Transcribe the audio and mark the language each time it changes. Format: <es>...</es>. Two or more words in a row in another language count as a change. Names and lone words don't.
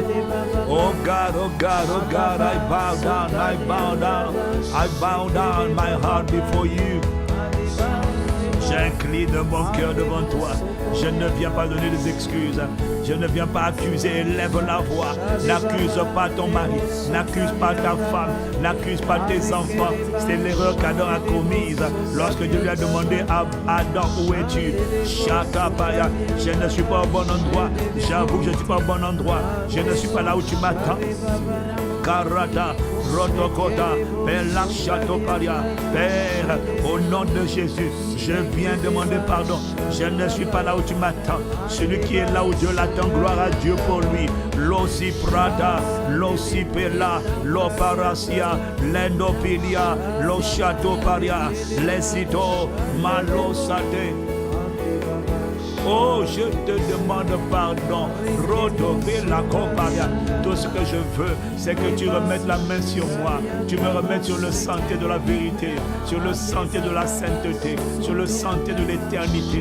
<en>Oh God, oh God, oh God, I bow down, I bow down, I bow down my heart before you.</en> <fr>J'incline mon cœur devant toi. Je ne viens pas donner des excuses. Je ne viens pas accuser. Lève la voix. N'accuse pas ton mari. N'accuse pas ta femme. N'accuse pas tes enfants. C'est l'erreur qu'Adam a commise lorsque Dieu lui a demandé à Adam, où es-tu? Shakapaya. Je ne suis pas au bon endroit. J'avoue que je ne suis pas au bon endroit. Je ne suis pas là où tu m'attends. Karata, Rotokota, Père Chatoparia, Père, au nom de Jésus, je viens demander pardon. Je ne suis pas là où tu m'attends. Celui qui est là où Dieu l'attend, gloire à Dieu pour lui. L'ossi Prada, l'ossi Pella, l'oparasia, l'endopilia, lo Chatoparia, l'esito, malosate. Oh, je te demande pardon. Rodové la comparia. Tout ce que je veux, c'est que tu remettes la main sur moi. Tu me remettes sur le sentier de la vérité, sur le sentier de la sainteté, sur le sentier de l'éternité.</fr>